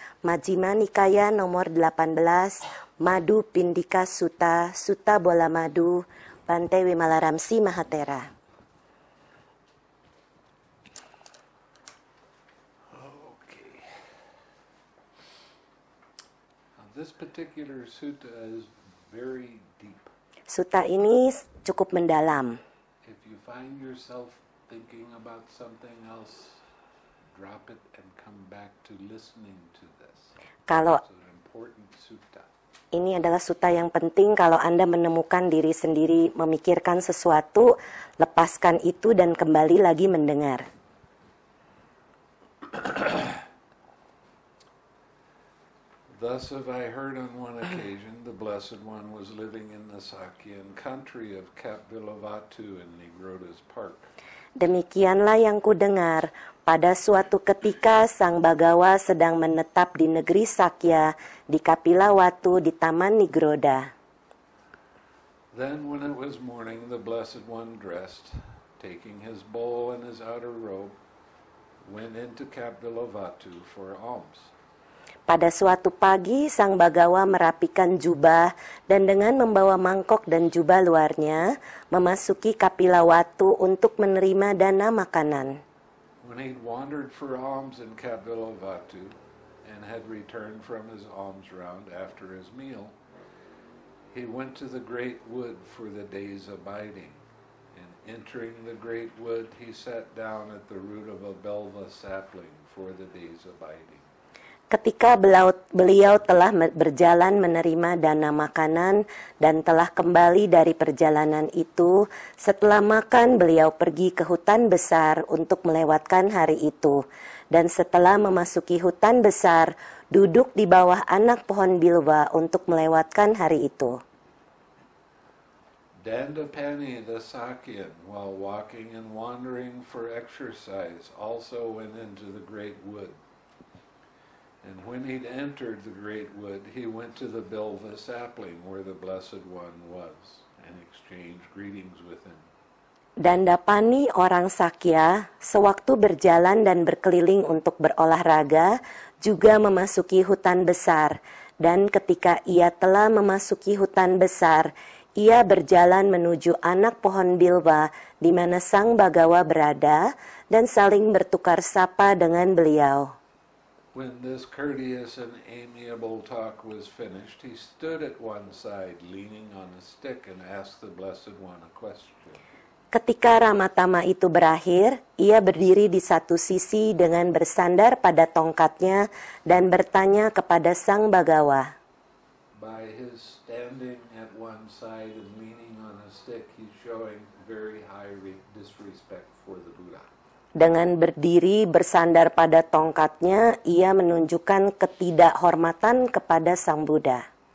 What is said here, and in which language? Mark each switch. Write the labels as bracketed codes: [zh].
[id] Majjhima Nikaya nomor 18, Madhu Pindika Sutta, Sutta Bola Madu, Bante Wimalaramsi Mahatera. [en] This particular sutta is very deep. [id] Sutta ini cukup mendalam. [en] If you find yourself thinking about something else, drop it and come back to listening to this. [id] Kalau [en] It's an important sutta. [id] Ini adalah sutta yang penting. Kalau Anda menemukan diri sendiri memikirkan sesuatu, lepaskan itu dan kembali lagi mendengar. [en] Thus have I heard on one occasion the Blessed One was living in the Sakyan country of Kapvilavatu in Nigroda's park. [id] Demikianlah yang kudengar, pada suatu ketika Sang Bagawa sedang menetap di negeri Sakya di Kapilawatu di Taman Nigroda. [en] Then when it was morning, the Blessed One dressed, taking his bowl and his outer robe, went into Kapvilavatu for alms. Pada suatu pagi, Sang Bagawa merapikan jubah dan dengan membawa mangkok dan jubah luarnya, memasuki Kapilawatu untuk menerima dana makanan. When he'd wandered for alms in Kapvilavatu and had returned from his alms round after his meal, he went to the great wood for the day's abiding. And entering the great wood, he sat down at the root of a belva sapling for the day's abiding. [id] Ketika beliau telah berjalan menerima dana makanan dan telah kembali dari perjalanan itu, setelah makan beliau pergi ke hutan besar untuk melewatkan hari itu. Dan setelah memasuki hutan besar, duduk di bawah anak pohon bilwa untuk melewatkan hari itu. [en] Dandapani the Sakyan, while walking and wandering for exercise, also went into the great wood. And when he'd entered the great wood, he went to the Bilva sapling where the Blessed One was, and exchanged greetings with him. [id] Dandapani orang Sakya, sewaktu berjalan dan berkeliling untuk berolahraga, juga memasuki hutan besar. Dan ketika ia telah memasuki hutan besar, ia berjalan menuju anak pohon bilwa di mana Sang Bagawa berada, dan saling bertukar sapa dengan beliau. [en] When this courteous and amiable talk was finished, he stood at one side, leaning on a stick, and asked the Blessed One a question. [id] Ketika ramatama itu berakhir, ia berdiri di satu sisi dengan bersandar pada tongkatnya dan bertanya kepada Sang Bagawa. [en] By his standing at one side and leaning on a stick, he's showing very high disrespect for the Buddha. [id] Dengan berdiri bersandar pada tongkatnya, ia menunjukkan ketidakhormatan kepada Sang Buddha.